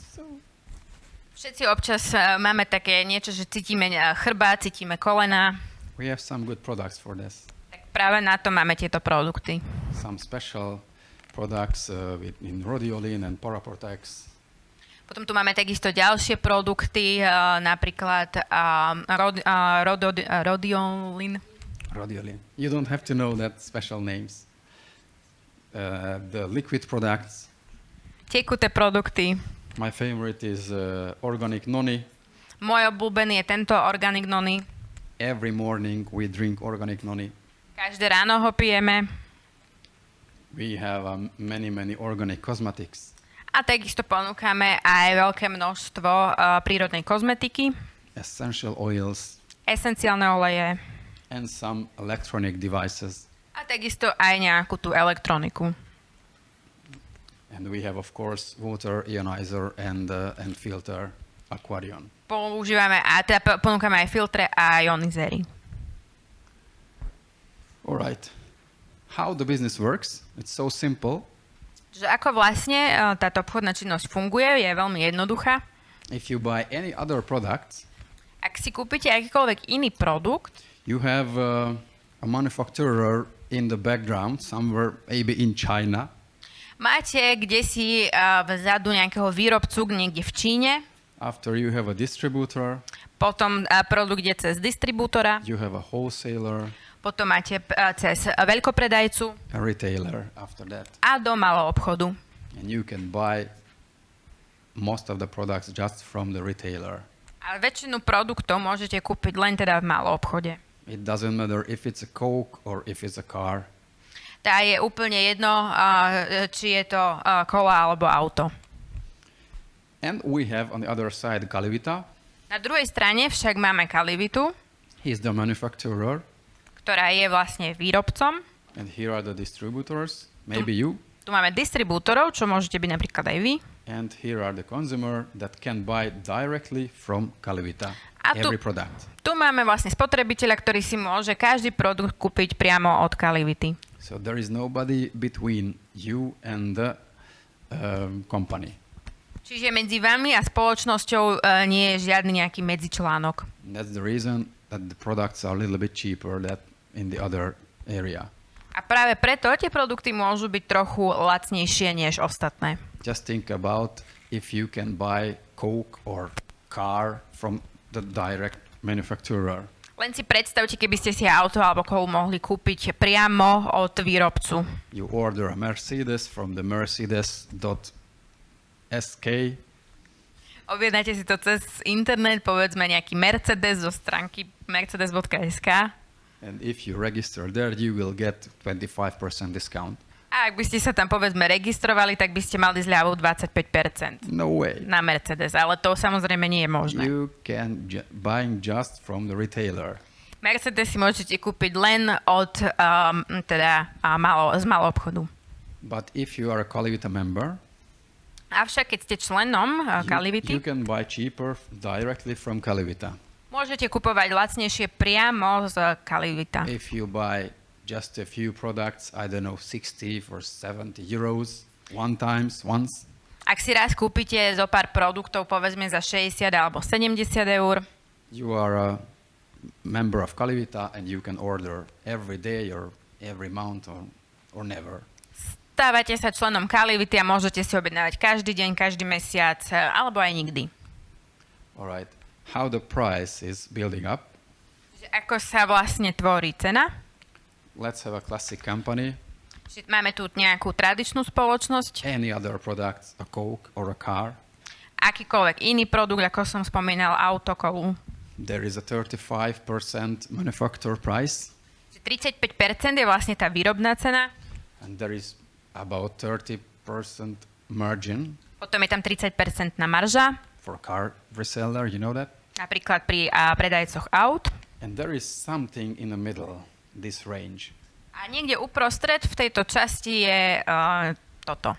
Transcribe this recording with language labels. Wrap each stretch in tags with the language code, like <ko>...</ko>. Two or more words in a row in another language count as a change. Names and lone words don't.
<sk>So. Všetci občas máme také niečo, že cítime chrbát, cítime kolena.</sk> <en>We have some good products for this.</en> <sk>Tak práve na to máme tieto produkty.</sk> <en>Some special products in rhodioline and paraprotex.</en> <sk>Potom tu máme takisto ďalšie produkty, napríklad rhodioline. Rhodioline.</sk> <en>You don't have to know that special names. The liquid products.</en> <sk>Tekuté produkty.</sk> <en>My favorite is organic noni.</en> <sk>Môj obľúbený je tento organic noni.</sk> <en>Every morning we drink organic noni.</en> <sk>Každé ráno ho pijeme.</sk> <en>We have many organic cosmetics.</en> <sk>A takisto ponúkame aj veľké množstvo prírodnej kozmetiky.</sk> <en>Essential oils.</en> <sk>Esenciálne oleje.</sk> <en>And some electronic devices.</en> <sk>A takisto aj nejakú tú elektroniku.</sk> <en>And we have, of course, water ionizer and filter aquarium.</en> <sk>Používame a teda ponúkame aj filtre a ionizery.</sk> <en>All right. How the business works? It's so simple.</en> <sk>Že ako vlastne táto obchodná činnosť funguje, je veľmi jednoduchá.</sk> <en>If you buy any other products,</en> <sk>Ak si kúpite akýkoľvek iný produkt,</sk> <en>you have a manufacturer in the background, somewhere maybe in China.</en> <sk>máte kdesi vzadu nejakého výrobcu niekde v Číne,</sk> <en>After you have a distributor,</en> <sk>potom produkt je cez distribútora,</sk> <en>you have a wholesaler,</en> <sk>potom máte cez veľkopredajcu</sk> <en>a retailer after that.</en> <sk>a do malého obchodu.</sk> <en>And you can buy most of the products just from the retailer.</en> <sk>Ale väčšinu produktov môžete kúpiť len teda v malom obchode.</sk> <en>It doesn't matter if it's a Coke or if it's a car.</en> <sk>Tá je úplne jedno, či je to kola alebo auto.</sk> <en>And we have on the other side Calivita.</en> <sk>Na druhej strane však máme Calivitu,</sk> <en>He's the manufacturer.</en> <sk>ktorá je vlastne výrobcom.</sk> <en>And here are the distributors, maybe you.</en> <sk>Tu máme distribútorov, čo môžete byť napríklad aj vy.</sk> <en>And here are the consumer that can buy directly from Calivita,</en> <sk>A tu-</sk> <en>every product.</en> <sk>Tu máme vlastne spotrebiteľa, ktorý si môže každý produkt kúpiť priamo od Calivity.</sk> <en>So there is nobody between you and the company.</en> <sk>Čiže medzi vami a spoločnosťou nie je žiadny nejaký medzičlánok.</sk> <en>That's the reason that the products are a little bit cheaper than in the other area.</en> <sk>A práve preto tie produkty môžu byť trochu lacnejšie než ostatné.</sk> <en>Just think about if you can buy Coke or car from the direct manufacturer.</en> <sk>Len si predstavte, keby ste si auto alebo kolu mohli kúpiť priamo od výrobcu.</sk> <en>You order a Mercedes from the Mercedes.sk</en> <sk>Objednáte si to cez internet, povedzme nejaký Mercedes zo stránky mercedes.sk.</sk> <en>and if you register there, you will get 25% discount.</en> <sk>A ak by ste sa tam povedzme registrovali, tak by ste mali zľavu 25%</sk> <en>No way.</en> <sk>na Mercedes, ale to samozrejme nie je možné.</sk> <en>You can buying just from the retailer.</en> <sk>Mercedes si môžete kúpiť len od z malého obchodu.</sk> <en>But if you are a Calivita member,</en> <sk>Avšak keď ste členom</sk> <en>you</en> <sk>Calivity,</sk> <en>can buy cheaper directly from Calivita.</en> <sk>môžete kupovať lacnejšie priamo z Calivita.</sk> <en>If you buy just a few products, I don't know, 60 or 70 euros once,</en> <sk>Ak si raz kúpite zo pár produktov, povedzme za 60 alebo 70 eur,</sk> <en>you are a member of Calivita and you can order every day or every month or never.</en> <sk>stávate sa členom Calivity a môžete si objednávať každý deň, každý mesiac alebo aj nikdy.</sk> <en>All right. How the price is building up?</en> <sk>Ako sa vlastne tvorí cena?</sk> <en>Let's have a classic company.</en> <sk>Máme tu nejakú tradičnú spoločnosť,</sk> <en>Any other products, a Coke or a car.</en> <sk>akýkoľvek iný produkt, ako som spomínal, auto, kolu.</sk> <en>There is a 35% manufacturer price</en> <sk>35% je vlastne tá výrobná cena,</sk> <en>and there is about 30% margin</en> <sk>potom je tam 30% marža,</sk> <en>for car reseller, you know that?</en> <sk>napríklad pri predajcoch aut.</sk> <en>And there is something in the middle, this range,</en> <sk>A niekde uprostred v tejto časti je toto.</sk>